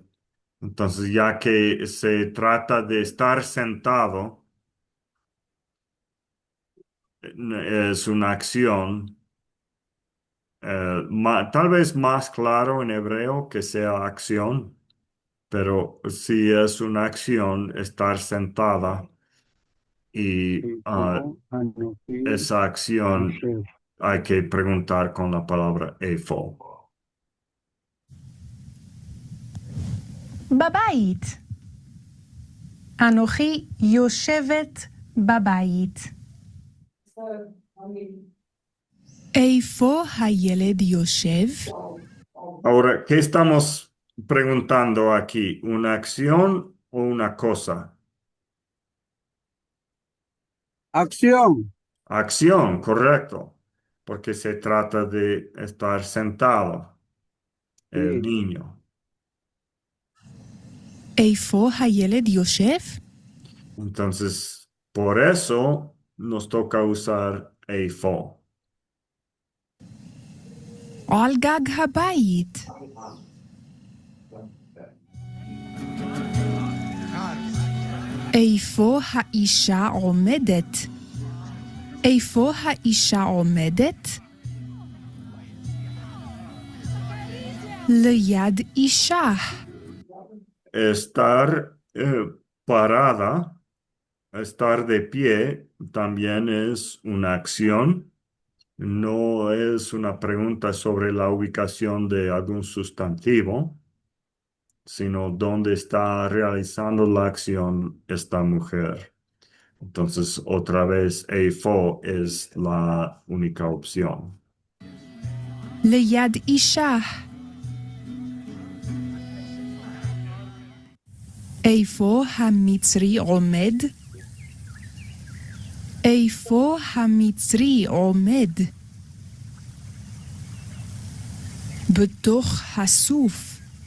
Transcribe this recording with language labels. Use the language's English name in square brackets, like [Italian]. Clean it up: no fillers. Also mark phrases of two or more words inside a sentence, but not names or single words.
[Spanish] Entonces, ya que se trata de estar sentado, es una acción, tal vez más claro en hebreo que sea acción, pero sí es una acción estar sentada y [Hebrew] איפה אנוכי [Spanish] esa acción Yosef. hay que preguntar con la palabra efo. [Hebrew] בבית. אנוכי יושבת בבית. איפה הילד יושב? [Spanish] Ahora, ¿qué estamos preguntando aquí? ¿Una acción o una cosa? Acción. Acción, correcto, porque se trata de estar sentado, el Sí. niño. [Hebrew] איפה הילד יושב? [Spanish] Entonces, por eso nos toca usar efo. [Hebrew] על גג הבית. איפה האישה עומדת? איפה האישה עומדת? ליד אישה. [Spanish] Estar parada, estar de pie, también es una acción. No es una pregunta sobre la ubicación de algún sustantivo, sino dónde está realizando la acción esta mujer. Entonces, otra vez, eifo es la única opción. [Hebrew] ליד אישה. איפה המצרי עומד? איפה המצרי עומד? בתוך הסוף.